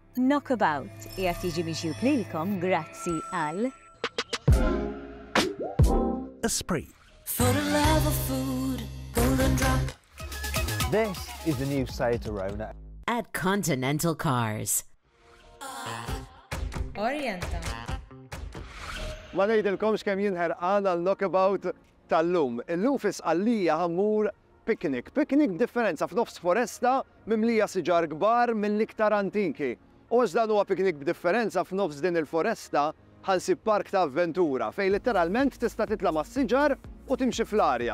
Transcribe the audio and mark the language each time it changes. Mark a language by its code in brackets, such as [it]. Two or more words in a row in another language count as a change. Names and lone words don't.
[mt] Knockabout qiegħed jiġi mixjub lilkom grazzi għal Esprit. [en] For the love of food, golden drop. This is the new Seat Arona. At Continental Cars. Orienta. [mt] Ma ngħidilkomx kemm jinħerqan għal knockabout tal-lum. Illum fis-Qallija ħammur picnic. Picnic differenza f'nofs foresta mimlija siġar kbar mill-iktar antiki. U dan huwa picnic b'differenza f'nofs din il-foresta ħansib park ta' avventura fejn letteralment tista' titla' mas-siġar u timxi fl-arja.